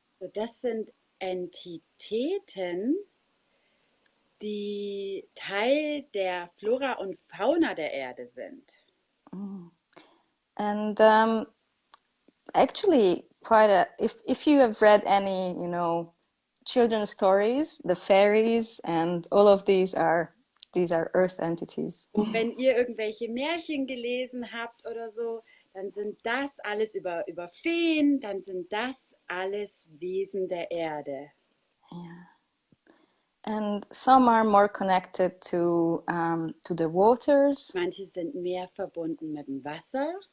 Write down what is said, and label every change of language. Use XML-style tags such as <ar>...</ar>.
<de>So, das sind Entitäten, die Teil der Flora und Fauna der Erde sind.</de> <en>And actually quite a if you have read any, you know, children's stories, the fairies and all of these are earth entities.</en> <de>Und wenn ihr irgendwelche Märchen gelesen habt oder so, dann sind das alles über Feen, dann sind das alles Wesen der Erde.</de> <en>Yeah. And some are more connected to the waters.</en> <de>Manche sind mehr verbunden mit dem Wasser.</de>